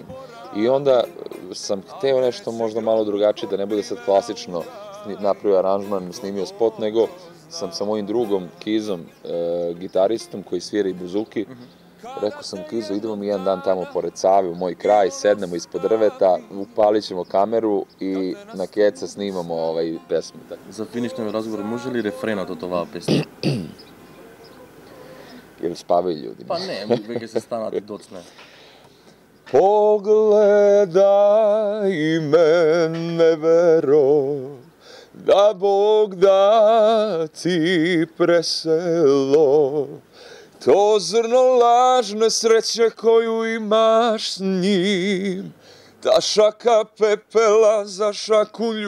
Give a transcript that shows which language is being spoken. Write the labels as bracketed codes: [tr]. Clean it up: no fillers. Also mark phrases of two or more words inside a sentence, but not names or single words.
[sr] I onda sam hteo nešto možda malo drugačije, da ne bude sad klasično napravio aranžman, snimio spot, nego sam sa mojim drugom Kizom, gitaristom koji svira i buzuki, rekao sam, Kizo, idemo mi jedan dan tamo pored Save u moj kraj, sednemo ispod drveta, upalit ćemo kameru i na keca snimamo pesmu. [mk] За финишниот разговор, може ли рефренот од оваа песна? [sr] Jel spavaju ljudi? [mk] Па не, веќе се станат доцне. [sr] Pogledaj me, nevero, da Bog da ti preselo, to zrno lažne sreće koju imaš s njim, ta šaka pepela za šaku